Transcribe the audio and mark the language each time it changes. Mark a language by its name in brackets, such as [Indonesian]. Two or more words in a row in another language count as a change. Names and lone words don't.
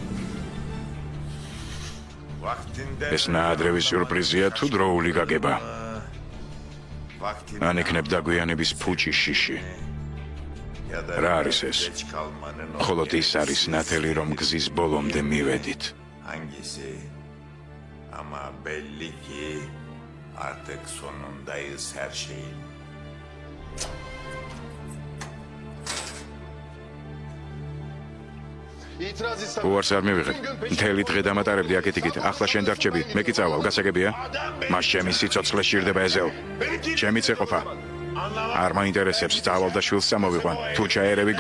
[Georgian] ეს ნაადრევი სიურპრიზია თუ დროული გაგება. ან იქნებ დაგვიანების ფუჭი შიში. რა არის ეს? მხოლოდ ის არის ნათელი, რომ გზის ბოლომდე მივედით. [Turkish] Ama belli ki artık sonundayız her şeyin. [Georgian] უარს არ მივიღებ. მთელი დღე დამატარებდი აქეთ-იქით. ახლა შენ დარჩები. მე კი წავალ, გასაგებია? მას ჩემი სიცოცხლე სჭირდება ეზელ. ჩემიც ეყოფა. არ მაინტერესებს, წავალ და შვილს წამოვიყვან.